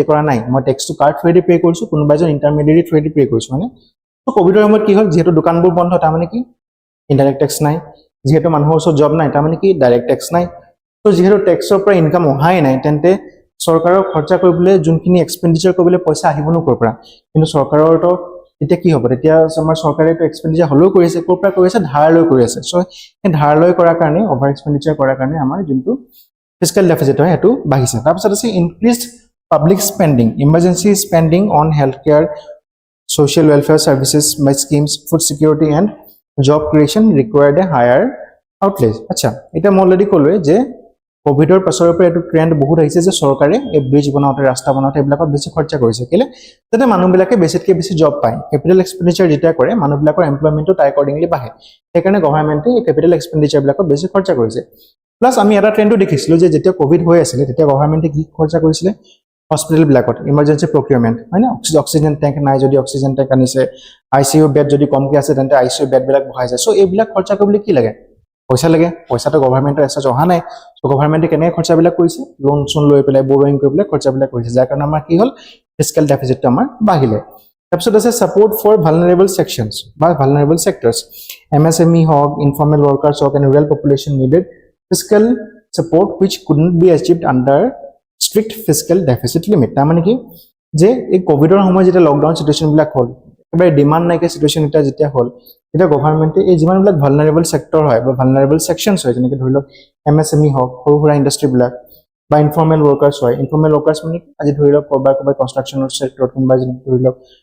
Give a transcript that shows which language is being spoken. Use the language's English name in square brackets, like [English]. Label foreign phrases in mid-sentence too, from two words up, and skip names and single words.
[Assamese] কৰা নাই মই ট্যাক্সটো কাৰ্ড থ্ৰুদি পে কৰিছো কোনোবা এজন ইন্টাৰমিডিয়েট থ্ৰুদি পে কৰিছো মানে তো কোভিডৰ সময়ত কি হ'ল যেহেতু দোকানবোৰ বন্ধ তাৰ মানে কি [English] indirect tax [Assamese] নাই যেহেতু মানুহৰ ওচৰত জব নাই তাৰ মানে কি [English] direct tax [Assamese] নাই তো যেহেতু ট্যাক্সৰ পৰা ইনকাম অহাই নাই তেন্তে সৰকাৰৰ খৰচা কৰিবলৈ যোনখিনি এক্সপেণ্ডিচাৰ কৰিবলৈ পইচা আহিবনো কৰ পৰা কিন্তু সৰকাৰৰ তো এতিয়া কি হ'ব তেতিয়া আমাৰ চৰকাৰে তো এক্সপেণ্ডিচাৰ হলেও কৰি আছে কৰ পৰা কৰি আছে ধাৰ লৈ কৰি আছে সো এই ধাৰ লৈ কৰাৰ কাৰণে [English] over expenditure [Assamese] কৰাৰ কাৰণে আমাৰ যোনটো [English] fiscal deficit [Assamese] হয় এটো বাহিছে তাৰপিছত আছে [English] increased public spending emergency spending on healthcare social welfare services by schemes food security and job creation required a higher outlay [Assamese] আচ্ছা এটা মই অলৰেডি কলোৱে যে কোভিডৰ পাছৰ পৰা এটো ট্ৰেন্ড বহুত আহিছে যে চৰকাৰে এই ব্ৰিজ বনাওতে ৰাস্তা বনাওতে এইবিলাকত বেছি খৰচা কৰিছে কেলে যাতে মানুহবিলাকে বেছিতকৈ বেছি জব পায় [English] capital expenditure [Assamese] যেতিয়া কৰে মানুহবিলাকৰ এমপ্লয়মেন্টটো টাই অকৰ্ডিংলি বাঢ়ে সেইকাৰণে গভৰ্ণমেণ্টে এই [English] capital expenditure [Assamese] বিলাকত বেছি খৰচা কৰিছে প্লাস আমি এটা ট্ৰেন্ডও দেখিছিলো যে যেতিয়া কোভিড হৈ আছিল তেতিয়া গভৰ্ণমেণ্টে কি খৰচা কৰিছিল হস্পিটেল বিলাকত [English] emergency procurement [Assamese] হয় না [English] oxygen tank [Assamese] নাই যদি [English] oxygen tank [Assamese] আনিছে [English] ICU bed [Assamese] যদি কমকে আছে তেন্তে [English] ICU bed [Assamese] বিলাক বহাইছে সো এইবিলাক খৰচা কৰিবলৈ কি লাগে পইচা লাগে পইচাটো গভৰ্ণমেণ্টৰ এসেজ অহা নাই সো গভৰ্ণমেণ্টে কেনে খৰচা বিলাক কৰিছে লোন চোন লৈ পেলাই বৰোইং কৰি পেলাই খৰচা বিলাক কৰিছে যাৰ কাৰণে আমাৰ কি হ'ল [English] fiscal deficit [Assamese] আমাৰ বাঢ়িলে তাৰপিছত আছে [English] support for vulnerable [Assamese] সেকশনস বা [English] vulnerable sectors [Assamese] এমএসএমই হক [English] informal workers [Assamese] হক [English] and rural population needed fiscal support which couldn't be achieved under strict fiscal deficit limit [Assamese] তাৰমানে কি যে এই কোভিডৰ সময় যেতিয়া [English] lockdown situation [Assamese] বিলাক হ'ল এবাৰ ডিমান্ড নাইকে সিচুৱেচন এটা যেতিয়া হ'ল এটা গভৰ্ণমেণ্টে এই যিমান বিলাক [English] vulnerable sector [Assamese] হয় বা [English] vulnerable sections [Assamese] হয় যেনেকৈ ধৰি লওক এমএসএমই হওক সৰু সুৰা ইণ্ডাষ্ট্ৰী বিলাক বা [English] informal workers [Assamese] হয় [English] informal workers [Assamese] মানে আজি ধৰি লওক কৰবাৰ কনষ্ট্ৰাকচনৰ সেক্টৰত কোনোবা ধৰি লওক